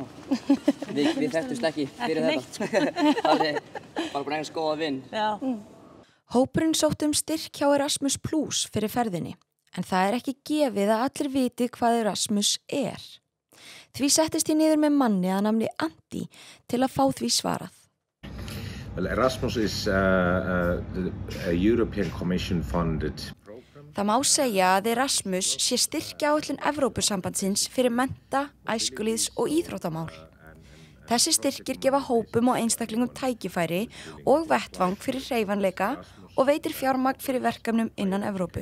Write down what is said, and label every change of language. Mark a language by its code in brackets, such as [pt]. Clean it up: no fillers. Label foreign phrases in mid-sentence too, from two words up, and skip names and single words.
[is] Við þekktust ekki fyrir þetta. Það er bara búin að góða vinn. Já. Hópurinn sótti styrk hjá Erasmus Plus fyrir ferðinni, en það er ekki gefið að allir viti hvað Erasmus er. Því settist ég niður með manni að nafni Andi til að fá því svarað. [en] Well, Erasmus is a European Commission funded. [is] Það má segja að Erasmus sé styrkjaáætlun Evrópusambandsins fyrir mennta, æskulýðs og íþróttamál. Þessi styrkir gefa hópum og einstaklingum tækifæri og vettvang fyrir hreyfanleika og veitir fjármagn fyrir verkefnum innan Evrópu.